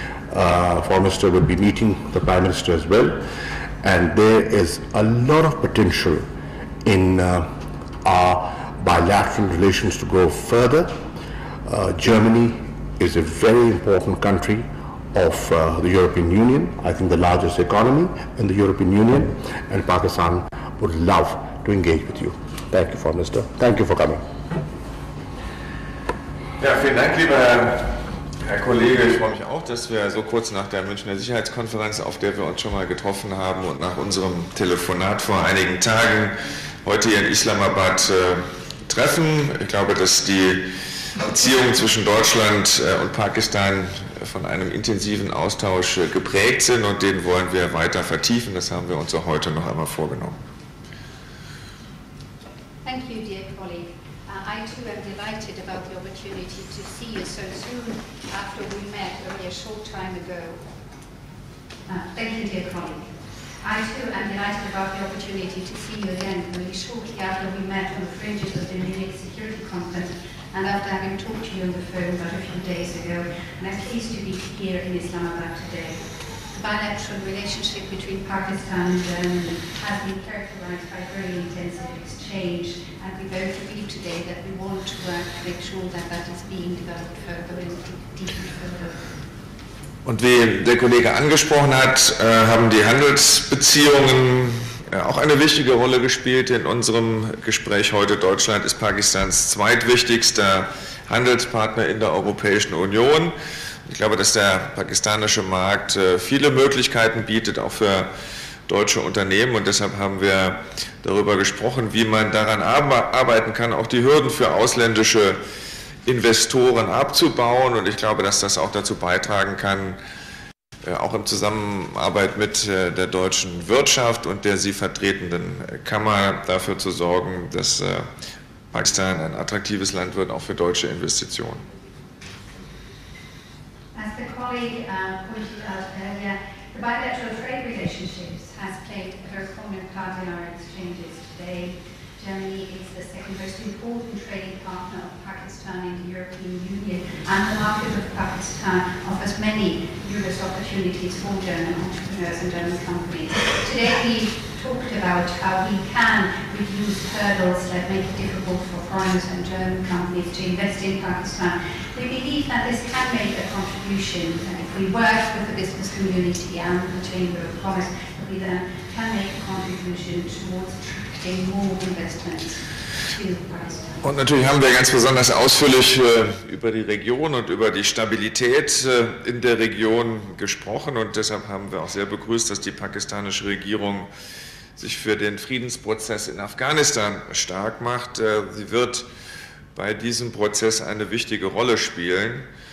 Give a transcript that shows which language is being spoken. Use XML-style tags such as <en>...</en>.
<en>Foreign Minister will be meeting the Prime Minister as well, and there is a lot of potential in our bilateral relations to go further. Germany is a very important country of the European Union, I think the largest economy in the European Union, and Pakistan would love to engage with you. Thank you, Foreign Minister. Thank you for coming.</en> <de>Ja, vielen Dank, lieber Herr Kollege. Ich freue mich auch, dass wir so kurz nach der Münchner Sicherheitskonferenz, auf der wir uns schon mal getroffen haben, und nach unserem Telefonat vor einigen Tagen heute hier in Islamabad treffen. Ich glaube, dass die Beziehungen zwischen Deutschland und Pakistan von einem intensiven Austausch geprägt sind, und den wollen wir weiter vertiefen. Das haben wir uns auch heute noch einmal vorgenommen.</de> <en>Thank you, dear colleague. I too am delighted about the opportunity to see you so soon after we met only a short time ago. Thank you, dear colleague. I too am delighted about the opportunity to see you again only shortly after we met on the fringes of the Munich Security Conference and after having talked to you on the phone but a few days ago. And I'm pleased to be here in Islamabad today. The bilateral relationship between Pakistan and Germany has been characterized by very intensive exchange, and we both agree today that we want to work to make sure that that is being developed further and deepened further.</en> <de>Und wie der Kollege angesprochen hat, haben die Handelsbeziehungen auch eine wichtige Rolle gespielt in unserem Gespräch heute. Deutschland ist Pakistans zweitwichtigster Handelspartner in der Europäischen Union. Ich glaube, dass der pakistanische Markt viele Möglichkeiten bietet, auch für deutsche Unternehmen, und deshalb haben wir darüber gesprochen, wie man daran arbeiten kann, auch die Hürden für ausländische Investoren abzubauen, und ich glaube, dass das auch dazu beitragen kann, auch in Zusammenarbeit mit der deutschen Wirtschaft und der sie vertretenden Kammer dafür zu sorgen, dass Pakistan ein attraktives Land wird, auch für deutsche Investitionen.</de> <en>As the colleague pointed out earlier, the bilateral trade relationships has played a very prominent part in our exchanges today. Germany is the second most important trading partner of Pakistan in the European Union, and the market of Pakistan offers many numerous opportunities for German entrepreneurs and German companies. Today we talked about how we can reduce hurdles that make it difficult for foreigners and German companies to invest in Pakistan. We believe that this can make a contribution if we work with the business community and the Chamber of Commerce, that we then can make a contribution towards attracting more investments to Pakistan.</en> <de>Und natürlich haben wir ganz besonders ausführlich über die Region und über die Stabilität in der Region gesprochen, und deshalb haben wir auch sehr begrüßt, dass die pakistanische Regierung sich für den Friedensprozess in Afghanistan stark macht. Sie wird bei diesem Prozess eine wichtige Rolle spielen.</de>